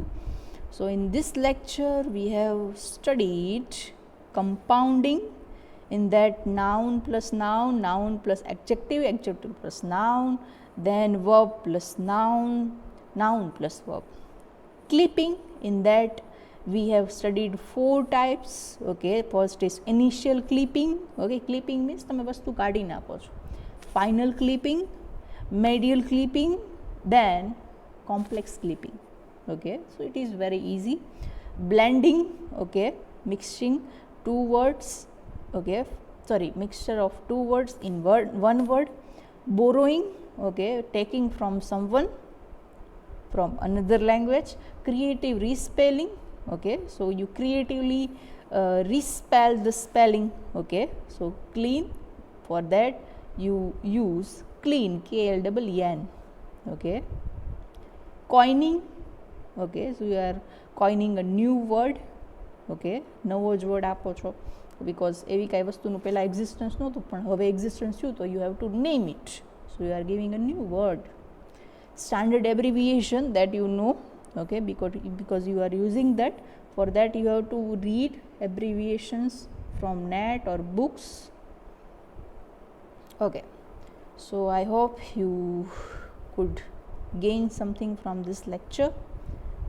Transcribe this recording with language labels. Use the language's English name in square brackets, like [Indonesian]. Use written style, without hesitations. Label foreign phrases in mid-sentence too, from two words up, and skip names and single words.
[English] So in this lecture we have studied compounding, in that noun plus noun, noun plus adjective, adjective plus noun, then verb plus noun, noun plus verb. Clipping, in that we have studied 4 types. Okay, first is initial clipping. Okay, clipping means [Gujarati] તમે વસ્તુ કાઢી નાખો છો. [English] Final clipping, medial clipping, then complex clipping. Okay, so it is very easy. Blending, okay, mixing two words, okay, mixture of two words in one word. Borrowing, okay, taking from someone from another language. Creative respelling, okay, so you creatively respell the spelling. Okay, so clean, for that you use clean, KLEEN. Okay, coining, okay, so you are coining a new word. [Gujarati] Okay, નવો જ વર્ડ આપો છો, because એવી કાંઈ વસ્તુનું પહેલાં એક્ઝિસ્ટન્સ નહોતું, પણ હવે એક્ઝિસ્ટન્સ થયું, તો [English] you have to name it, so you are giving a new word. Standard abbreviation, that you know. okay, because you are using that. For that you have to read abbreviations from net or books. Okay, so I hope you could gain something from this lecture.